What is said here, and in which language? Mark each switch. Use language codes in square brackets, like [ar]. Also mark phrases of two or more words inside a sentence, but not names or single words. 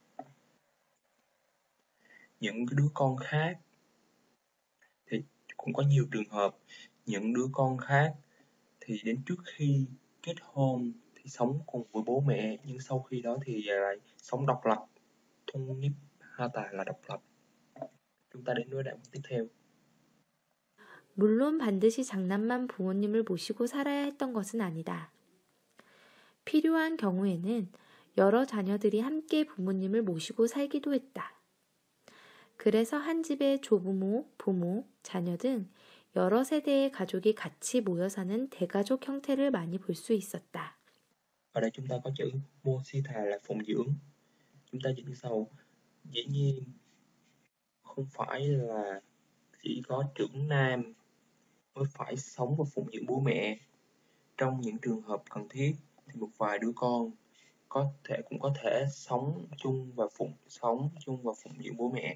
[vi] Những cái đứa con khác thì cũng có nhiều trường hợp những đứa con khác thì đến trước khi kết hôn thì sống cùng với bố mẹ, nhưng sau khi đó thì lại sống độc lập, 통립하다 là độc lập. Chúng ta đến với đoạn tiếp theo. [ko] 물론 반드시 장남만 부모님을 모시고 살아야 했던 것은 아니다. 필요한 경우에는 여러 자녀들이 함께 부모님을 모시고 살기도 했다. 그래서 한 집에 조부모, 부모, 자녀 등 여러 세대의 가족이 같이 모여 사는 대가족 형태를 많이 볼 수 있었다. [vi] Ở đây chúng ta có chữ Mosita là phụng dưỡng. Chúng ta dịch như sau. Dĩ nhiên không phải là chỉ có trưởng nam mới phải sống và phụng dưỡng bố mẹ. Trong những trường hợp cần thiết thì một vài đứa con cũng có thể sống chung và phụng dưỡng bố mẹ.